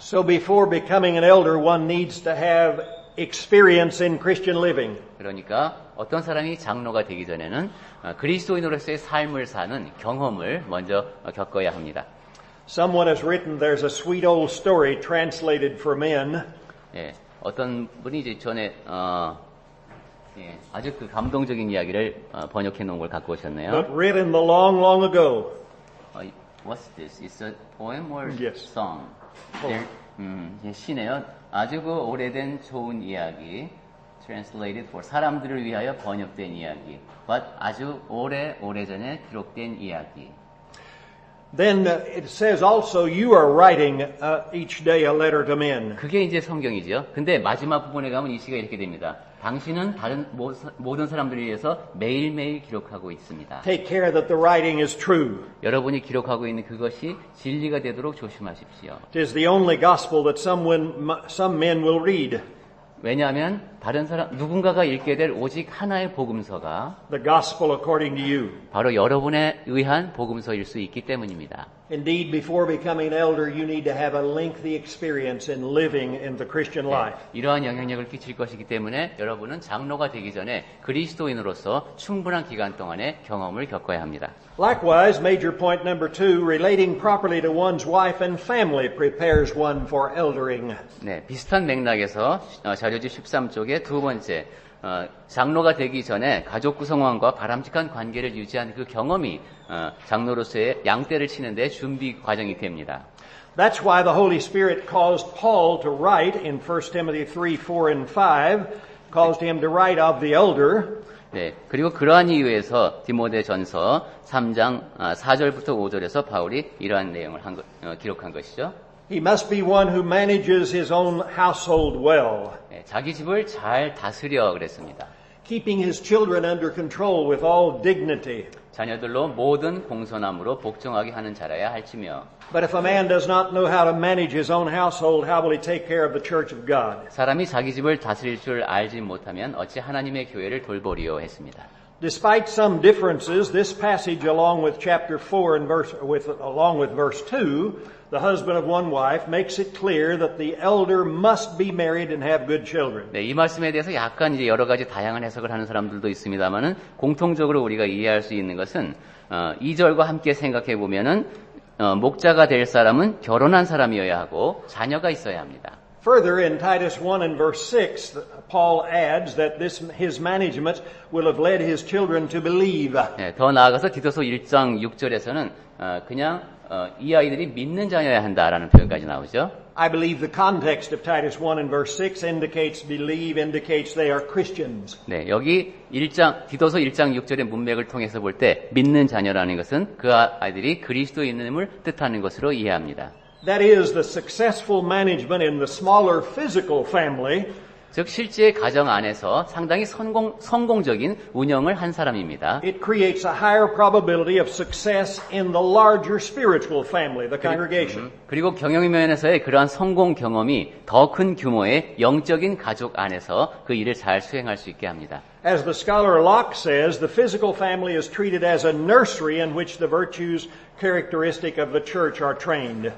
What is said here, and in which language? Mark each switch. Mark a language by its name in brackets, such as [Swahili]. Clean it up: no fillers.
[English] So before becoming an elder, one needs to have experience in Christian living. [Korean] 그러니까 어떤 사람이 장로가 되기 전에는 그리스도인으로서의 삶을 사는 경험을 먼저 겪어야 합니다. [English] Someone has written there's a sweet old story translated for men. [Korean] 예, 어떤 분이 이제 전에 예, 아주 그 감동적인 이야기를 번역해 놓은 걸 갖고 오셨네요. [English] But written the long, long ago. What's this? It's a poem or Yes. [Korean] song? 예, 시네요. 아주 그 오래된 좋은 이야기. [English] Translated for [Korean] 사람들을 위하여 번역된 이야기. But 아주 오래전에 기록된 이야기. [English] Then it says also you are writing each day a letter to men. [Korean] 그게 이제 성경이죠. 근데 마지막 부분에 가면 이 시가 이렇게 됩니다. 당신은 다른 모든 사람들을 위해서 매일매일 기록하고 있습니다. [English] Take care that the writing is true. [Korean] 여러분이 기록하고 있는 그것이 진리가 되도록 조심하십시오. [English] It is the only gospel that some men will read. [Korean] 왜냐하면 누군가가 읽게 될 오직 하나의 복음서가 [English] The gospel according to you. [Korean] 바로 여러분에 의한 복음서일 수 있기 때문입니다. [English] Indeed, before becoming an elder, you need to have a lengthy experience in living in the Christian life. [Korean] 이러한 영향력을 끼칠 것이기 때문에 여러분은 장로가 되기 전에 그리스도인으로서 충분한 기간 동안의 경험을 겪어야 합니다. [English] Likewise, major point number 2, relating properly to one's wife and family prepares one for eldering. [Korean] 네, 비슷한 맥락에서 자료지 13쪽의 두 번째 장로가 되기 전에 가족 구성원과 바람직한 관계를 유지한 그 경험이 장로로서의 양떼를 치는데 준비 과정이 됩니다. [English] That's why the Holy Spirit caused Paul to write in 1 Timothy 3, 4, and 5, caused him to write of the elder. [Korean] 네, 그리고 그러한 이유에서 디모데전서 3장 4절부터 5절에서 바울이 이러한 내용을 기록한 것이죠. [English] He must be one who manages his own household well. [Korean] 네, 자기 집을 잘 다스려 그랬습니다. [English] Keeping his children under control with all dignity. [Korean] 자녀들로 모든 공손함으로 복종하게 하는 자라야 할지며. [English] But if a man does not know how to manage his own household, how will he take care of the church of God? [Korean] 사람이 자기 집을 다스릴 줄 알지 못하면 어찌 하나님의 교회를 돌보리요 했습니다. [English] Despite some differences, this passage along with chapter 4 and along with verse 2, the husband of one wife, makes it clear that the elder must be married and have good children. [Korean] 네, 이 말씀에 대해서 약간 이제 여러 가지 다양한 해석을 하는 사람들도 있습니다만은 공통적으로 우리가 이해할 수 있는 것은 2절과 함께 생각해 보면은 목자가 될 사람은 결혼한 사람이어야 하고 자녀가 있어야 합니다. [English] Further, in Titus 1 and verse 6, Paul adds that his management will have led his children to believe. [Korean] 네, 더 나아가서 디도서 1장 6절에서는 그냥 이 아이들이 믿는 자녀야 한다라는 표현까지 나오죠. [English] I believe the context of Titus 1 and verse 6 indicates believe, indicates they are Christians. [Korean] 네, 여기 디도서 1장 6절의 문맥을 통해서 볼 때 믿는 자녀라는 것은 그 아이들이 그리스도인임을 뜻하는 것으로 이해합니다. [English] That is, the successful management in the smaller physical family [Korean] 즉 실제 가정 안에서 상당히 성공적인 운영을 한 사람입니다. [English] it creates a higher probability of success in the larger spiritual family, the congregation. [Korean] 그리고 경영 면에서의 그러한 성공 경험이 더 큰 규모의 영적인 가족 안에서 그 일을 잘 수행할 수 있게 합니다. [English] As the scholar Locke says, the physical family is treated as a nursery in which the virtues characteristic of the church are trained.